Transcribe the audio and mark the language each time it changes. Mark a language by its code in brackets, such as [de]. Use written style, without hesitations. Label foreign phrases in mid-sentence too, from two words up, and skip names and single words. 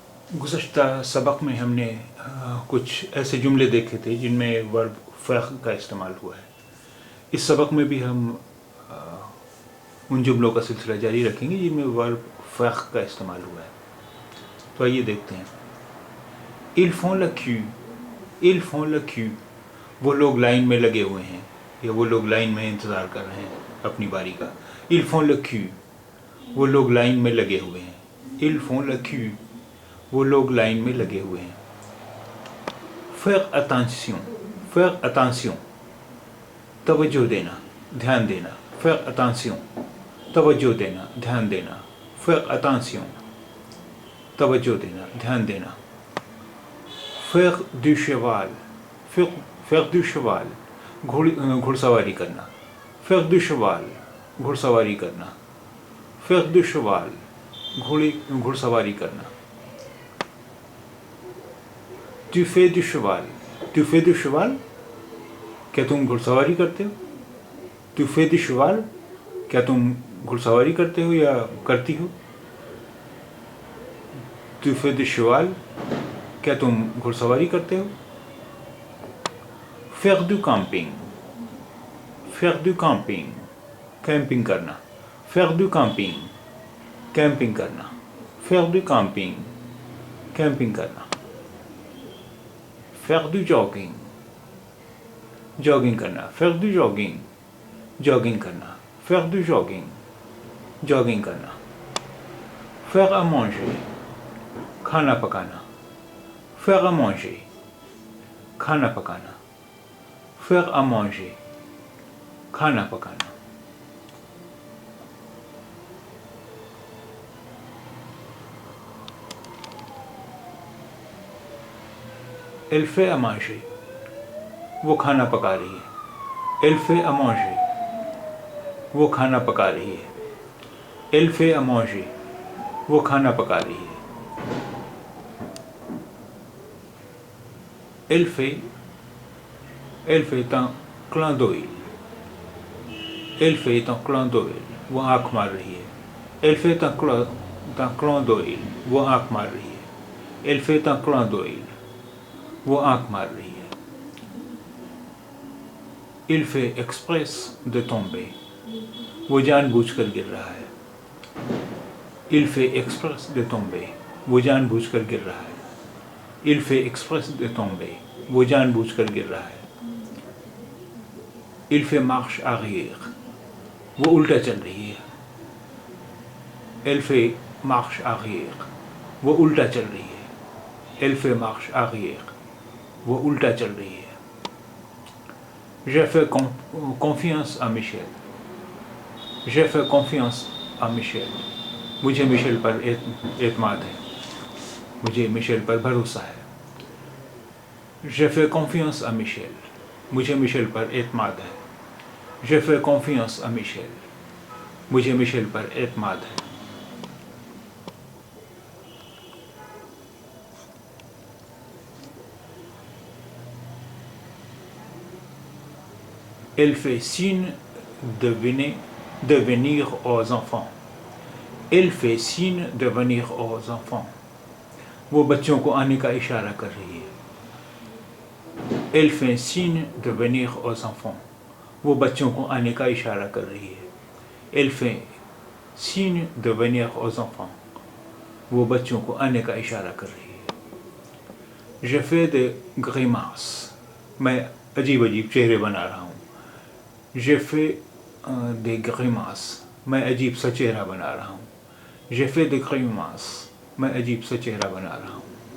[ur] گزشتہ سبق میں ہم نے کچھ ایسے جملے دیکھے تھے جن میں ورب فیق کا استعمال ہوا ہے. اس سبق میں بھی ہم ان جملوں کا سلسلہ جاری رکھیں گے جن میں ورب فیق کا استعمال ہوا ہے. تو آئیے دیکھتے ہیں. [fr] Ils font la queue, ils font la queue। [ur] وہ لوگ لائن میں لگے ہوئے ہیں یا وہ لوگ لائن میں انتظار کر رہے ہیں اپنی باری کا. [fr] Ils font la queue, [ur] وہ لوگ لائن میں لگے ہوئے ہیں. [fr] Ils font la queue, [ur] وہ لوگ لائن میں لگے ہوئے ہیں. [fr] Faire attention, faire attention, [ur] توجہ دینا، دھیان دینا. [fr] Faire attention, [ur] توجہ دینا، دھیان دینا. [fr] Faire attention, [ur] توجہ دینا، دھیان دینا. [fr] Faire du cheval, faire du cheval, [ur] گھڑسواری کرنا. [fr] Faire du cheval, [ur] گھڑسواری کرنا. [fr] Faire du cheval, [ur] گھڑسواری کرنا. [fr] Tu fais du cheval, tu fais du cheval, [ur] کیا تم گھڑسواری کرتے ہو? [fr] Tu fais du cheval, [ur] کیا تم گھڑسواری کرتے ہو یا کرتی ہو? [fr] Tu fais du cheval, [ur] کیا تم گھڑسواری کرتے ہو? [fr] Faire du camping, faire du camping, [ur] کیمپنگ کرنا. [fr] Faire du camping, [ur] کیمپنگ کرنا. [fr] Faire du camping, [ur] کیمپنگ کرنا. [fr] Faire du jogging, [ur] جاگنگ کرنا. [fr] Faire du jogging, [ur] جاگنگ کرنا. [fr] Faire du jogging, [ur] جاگنگ کرنا. [fr] Faire à manger, [ur] کھانا پکانا. [fr] Faire à manger, [ur] کھانا پکانا. [fr] Faire à manger, [ur] کھانا پکانا. [fr] Elle fait à manger, [ur] وہ کھانا پکا رہی ہے. [fr] Elle fait à manger, [ur] وہ کھانا پکا رہی ہے. [fr] Elle fait à manger, [ur] وہ کھانا پکا رہی ہے. [fr] Elle fait un clin d'œil, elle fait un clin d'œil, [ur] وہ آنکھ مار رہی ہے. [fr] Elle fait un clin d'œil, [ur] وہ آنکھ مار رہی ہے. [fr] Elle fait un clin d'œil, [ur] وہ آنکھ مار رہی ہے. [fr] Il fait exprès de tomber, [ur] وہ جان بوجھ کر گر رہا ہے. [fr] Il fait exprès de tomber, [ur] وہ جان بوجھ کر گر رہا ہے. [fr] Il fait exprès de tomber, [ur] وہ جان بوجھ کر گر رہا ہے. [fr] Il fait marche arrière, [ur] وہ الٹا چل رہی ہے. [fr] Elle fait marche arrière, [ur] وہ الٹا چل رہی ہے. [fr] Elle fait marche arrière, [ur] وہ الٹا چل رہی ہے. [fr] J'ai fait confiance à Michel, j'ai fait confiance à Michel, [ur] مجھے میشل پر اعتماد ہے، مجھے میشل پر بھروسہ ہے. [fr] J'ai fait confiance à Michel, [ur] مجھے میشل پر اعتماد ہے. [fr] J'ai fait confiance à Michel, [ur] مجھے میشل پر اعتماد ہے. [fr] Elle fait signe de venir aux enfants, elle fait signe de venir aux enfants, [ur] وہ بچوں کو آنے کا اشارہ کر رہی ہے. [fr] Elle fait signe de venir aux enfants, [ur] وہ بچوں کو آنے کا اشارہ کر رہی ہے. [fr] Elle fait signe de venir aux enfants, [ur] وہ بچوں کو آنے کا اشارہ کر رہی ہے. [fr] Je fais des grimaces, [ur] میں عجیب عجیب چہرے بنا رہا ہوں. [fr] Je fais des grimaces, [ur] میں عجیب سا چہرہ بنا رہا ہوں. [fr] Je fais des grimaces, [ur] میں عجیب سا چہرہ بنا رہا ہوں.